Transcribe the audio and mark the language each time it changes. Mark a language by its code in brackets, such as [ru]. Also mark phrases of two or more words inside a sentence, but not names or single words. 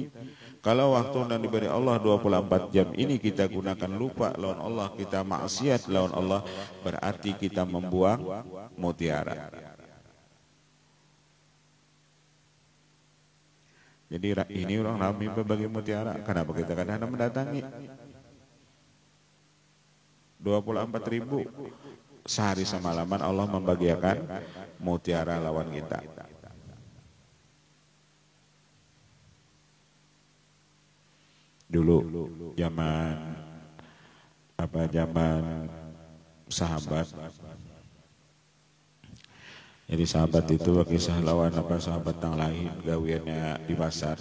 [bjn] Kalau waktu yang diberi Allah 24 jam ini kita gunakan lupa lawan Allah, kita maksiat lawan Allah, berarti kita membuang mutiara. [id] Jadi ini orang ramai berbagi mutiara. [bjn] Kenapa kita kadang-kadang mendatangi 24.000 sehari semalaman Allah membagiakan mutiara lawan kita. [id] Dulu zaman sahabat. [bjn] Jadi sahabat itu bagi lawan sahabat yang lain gawiannya di pasar.